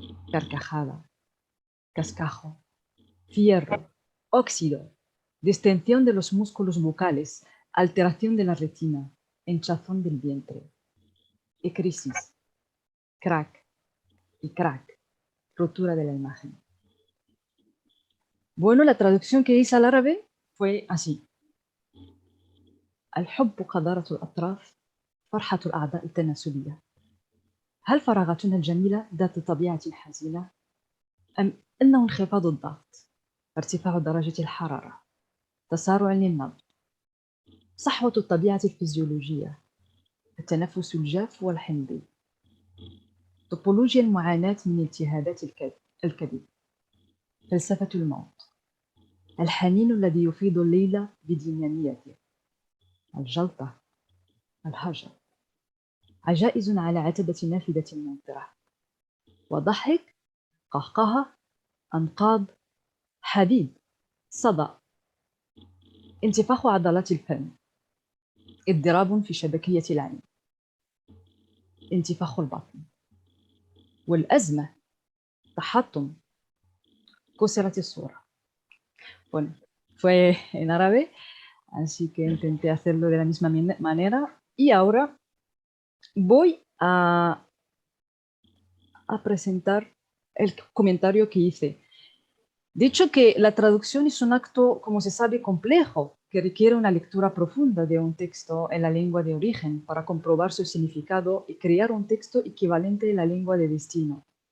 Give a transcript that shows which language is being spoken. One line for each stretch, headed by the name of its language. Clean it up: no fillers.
Spanish: carcajada, cascajo, fierro, óxido, distensión de los músculos bucales, alteración de la retina, hinchazón del vientre, y crisis, crack y crack, rotura de la imagen. Bueno, la traducción que hice al árabe fue así.
Arabic: الحب قذارة الأطراف فرحة الأعضاء التناسلية. هل فراغاتنا الجميلة ذات طبيعة حزينة أم أنه انخفاض الضغط، ارتفاع درجة الحرارة، تسارع للنبض، صحوة الطبيعة الفيزيولوجية، التنفس الجاف والحمضي، طوبولوجيا المعاناة من التهابات الكبد، فلسفة الموت، الحنين الذي يفيض الليل بديناميته، الجلطة، الهجر، عجائز على عتبة نافذة ممطرة وضحك قهقهة أنقاض حبيب صدى انتفاخ عضلات الفم اضطراب في شبكية العين انتفاخ البطن والأزمة تحطم كسرت الصورة.
Spanish: Bueno, fue en árabe, así que intenté hacerlo de la misma manera y ahora voy a presentar el comentario que hice. Dicho que la traducción es un acto, como se sabe, complejo, que requiere una lectura profunda de un texto en la lengua de origen para comprobar su significado y crear un texto equivalente en la lengua de destino.